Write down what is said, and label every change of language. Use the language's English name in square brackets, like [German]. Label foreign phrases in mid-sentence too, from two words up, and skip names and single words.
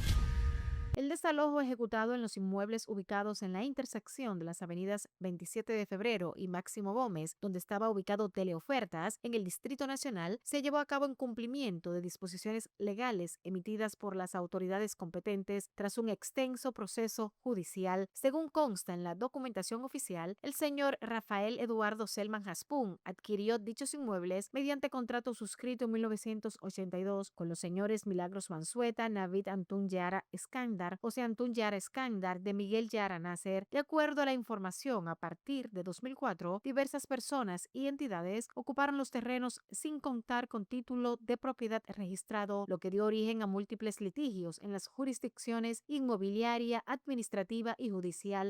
[Spanish] El desalojo ejecutado en los inmuebles ubicados en la intersección de las avenidas 27 de Febrero y Máximo Gómez, donde estaba ubicado Teleofertas, en el Distrito Nacional, se llevó a cabo en cumplimiento de disposiciones legales emitidas por las autoridades competentes tras un extenso proceso judicial. Según consta en la documentación oficial, el señor Rafael Eduardo Selman Jaspún adquirió dichos inmuebles mediante contrato suscrito en 1982 con los señores Milagros Mansueta, Navid Antún Yara Escándar, José Antún Yara Escándar, de Miguel Yara Nasser. De acuerdo a la información, a partir de 2004, diversas personas y entidades ocuparon los terrenos sin contar con título de propiedad registrado, lo que dio origen a múltiples litigios en las jurisdicciones inmobiliaria, administrativa y judicial.